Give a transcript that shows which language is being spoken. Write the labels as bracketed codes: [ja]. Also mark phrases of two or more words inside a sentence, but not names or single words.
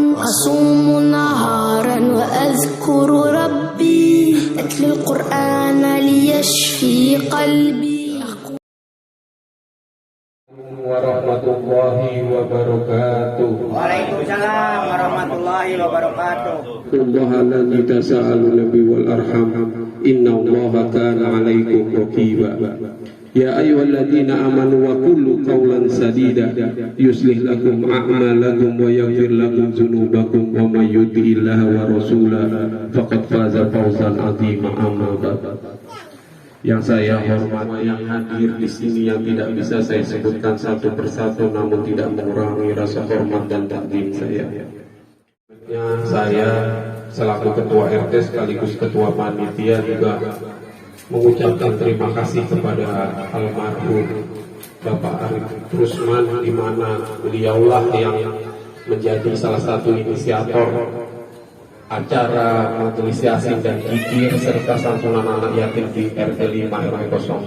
[ar] أصوم نهارا وأذكر ربي، أتلو القرآن ليشفي قلبي. ورحمة الله وبركاته. وعليكم السلام ورحمة الله وبركاته. الله الذي تساءلون به والأرحام إن الله كان عليكم رقيبا. يا أيها الذين آمنوا وقولوا قولا سديدا يصلح لكم أعمالكم ويغفر لكم ذنوبكم ومن يطع الله ورسوله فقد فاز فوزا عظيما. أما بعد. [id] Yang saya hormati, yang hadir di sini, yang tidak bisa saya sebutkan satu persatu, namun tidak mengurangi rasa hormat dan takdim saya. Saya selaku ketua RT sekaligus ketua panitia juga mengucapkan terima kasih kepada almarhum Bapak Arif Rusman, di mana beliaulah yang menjadi salah satu inisiator acara majelis yasin dan zikir serta santunan anak yatim di RT 5 RW 06.